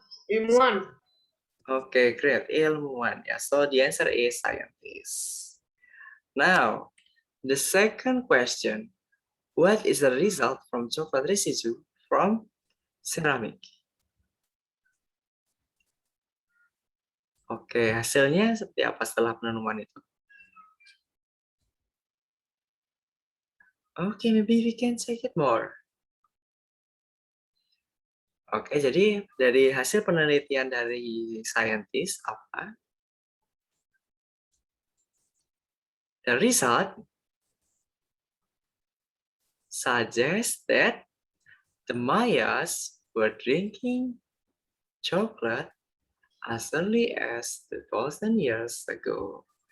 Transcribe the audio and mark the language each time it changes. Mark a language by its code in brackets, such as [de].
[id] Ilmuwan. [en] Okay, great. Ilmuwan. Yeah, so the answer is scientist. Now, the second question. What is the result from chocolate residue from ceramic? [id] Oke, hasilnya seperti apa setelah penemuan itu? [en] Oke, maybe we can check it more. [id] Oke, jadi dari hasil penelitian dari scientist apa? [en] The result suggests that the Mayas were drinking chocolate as early as 2,000 years ago.